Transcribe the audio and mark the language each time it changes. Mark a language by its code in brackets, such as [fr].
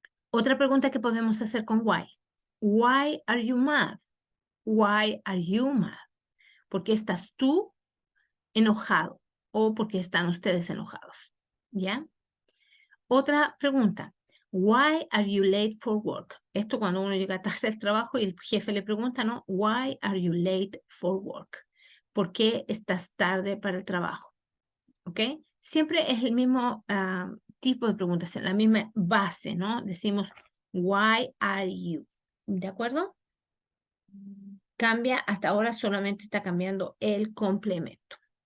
[es] Otra pregunta que podemos hacer con why. [en] Why are you mad? Why are you mad? [es] ¿Por qué estás tú enojado? ¿O por qué están ustedes enojados? ¿Ya? Otra pregunta. [en] Why are you late for work? [es] Esto cuando uno llega tarde al trabajo y el jefe le pregunta, ¿no? [en] Why are you late for work? [es] ¿Por qué estás tarde para el trabajo? ¿Ok? Siempre es el mismo tipo de preguntas, la misma base, ¿no? Decimos, [en] why are you? [es] ¿De acuerdo? Cambia, hasta ahora solamente está cambiando el complemento.